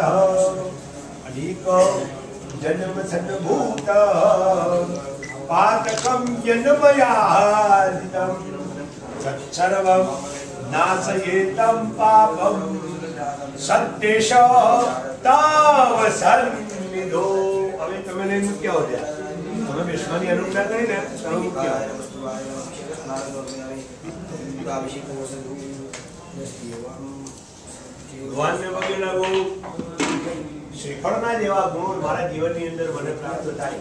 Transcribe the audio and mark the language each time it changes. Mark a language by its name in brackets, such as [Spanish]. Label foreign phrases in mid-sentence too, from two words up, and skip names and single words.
[Sanskrit] अनेक जन्म सन्भूत पातकं जन्मयादितं तत्सर्वं नाशयेतं पापं सद्देश तावसन्निधो. [Gujarati] હવે તમે લઈને મૂક્યા હો ત્યાં, તમે બેસવાની અનુજ્ઞા કરી ને તમે મૂક્યા. ભગવાનને પગે લાગો. શ્રીફળના જેવા ગુણો મારા જીવનની અંદર મને પ્રાપ્ત થાય.